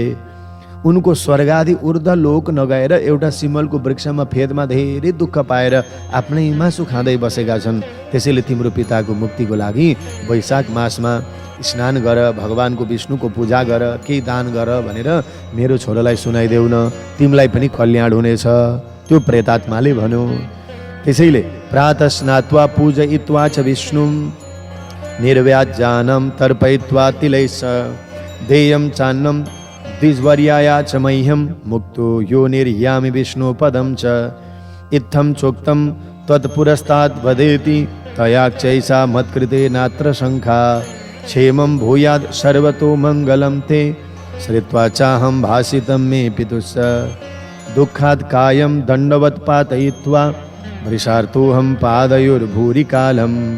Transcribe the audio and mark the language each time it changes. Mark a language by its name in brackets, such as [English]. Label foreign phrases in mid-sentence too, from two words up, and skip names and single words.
[Nepali] उनको स्वर्गादि ऊर्ध्व लोक नगएर एउटा सिमलको वृक्षमा फेदमा धेरै दुःख पाएर आफ्नै मासु खाँदै बसेका छन्। त्यसैले तिम्रो पिताको मुक्तिको लागि वैशाख मासमा स्नान गर, भगवानको विष्णुको पूजा गर, केही दान गर भनेर मेरो छोरालाई सुनाइदेऊ न, तिमीलाई पनि कल्याण हुनेछ। त्यो प्रेतात्माले भन्यो। [Sanskrit] त्यसैले प्रातः स्नात्वा पूजयित्वा च विष्णुं निर्व्याज्यानं तर्पयित्वा तिलैश्च देयं चान्नं द्विजवर्याया च मह्यं मुक्तो योनिर्यामि विष्णुपदं च इत्थं चोक्तं त्वत्पुरस्ताद् वदेति तया चैसा मत्कृते नात्र शङ्का क्षेमं भूयाद् सर्वतो मङ्गलं ते श्रुत्वा चाहं भासितं मे पितुश्च दुःखात् कायं दण्डवत् पातयित्वा वृषार्थोऽहं पादयोर्भूरि कालं